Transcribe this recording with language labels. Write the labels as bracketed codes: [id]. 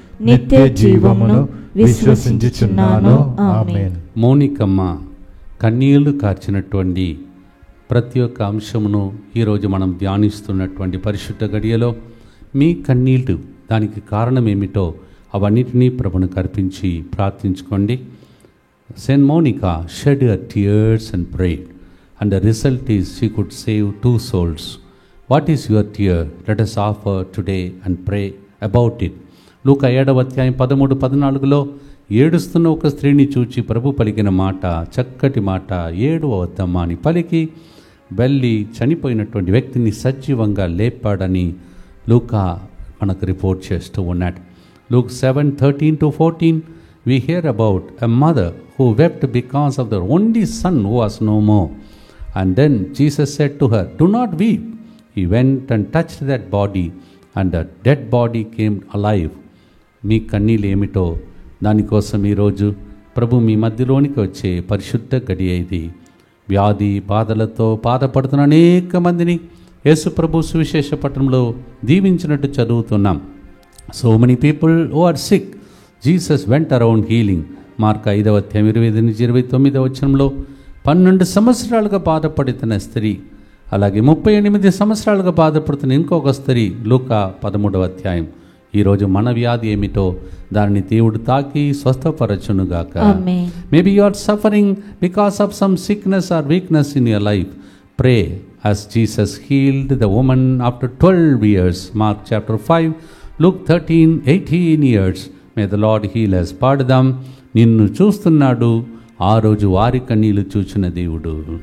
[te] నిత్య జీవమును విశ్వసించుచున్నాను. ఆమేన్. మౌనికమ్మ కన్నీళ్లు కార్చినటువంటి ప్రతి ఒక్క అంశమును ఈరోజు మనం ధ్యానిస్తున్నటువంటి పరిశుద్ధ గడియలో మీ కన్నీళ్లు, దానికి కారణమేమిటో అవన్నిటినీ ప్రభును కర్పించి ప్రార్థించుకోండి. [en] Saint Monica shed her tears and prayed, and the result is she could save 2 souls. What is your tear? Let us offer today and pray about it. [te] లూకా 7వ అధ్యాయం 13-14లో ఏడుస్తున్న ఒక స్త్రీని చూచి ప్రభు పలికిన మాట, చక్కటి మాట, ఏడవద్దమ్మా అని పలికి వెళ్ళి చనిపోయినటువంటి వ్యక్తిని సజీవంగా లేపాడని లూకా మనకు రిపోర్ట్ చేస్తూ ఉన్నాడు. [en] Luke 7:13-14 we hear about a mother who wept because of their only son who was no more. And then Jesus said to her, "Do not weep." He went and touched that body, and the dead body came alive. [te] మీ కన్నీళ్ళు ఏమిటో దానికోసం ఈరోజు ప్రభు మీ మధ్యలోనికి వచ్చే పరిశుద్ధ గడియ ఇది. వ్యాధి బాధలతో బాధపడుతున్న అనేక మందిని యేసు ప్రభు సువిశేష పట్టణంలో దీవించినట్టు చదువుతున్నాం. [en] So many people who are sick Jesus went around healing. [te] Mark 5వ అధ్యాయం 28-29 వచనంలో 12 సంవత్సరాలుగా బాధపడుతున్న స్త్రీ, అలాగే 38 సంవత్సరాలుగా బాధపడుతున్న ఇంకొక స్త్రీ లూకా 13వ అధ్యాయం. ఈరోజు మన వ్యాధి ఏమిటో దానిని దేవుడు తాకి స్వస్థపరచునుగాక. [en] Maybe you are suffering because of some sickness or weakness in your life. Pray as Jesus healed the woman after 12 years. Mark chapter 5, Luke 13-18 years. May the Lord heal us. [te] పాడుదాం. నిన్ను చూస్తున్నాడు, ఆ రోజు వారి కన్నీళ్లు చూచిన దేవుడు.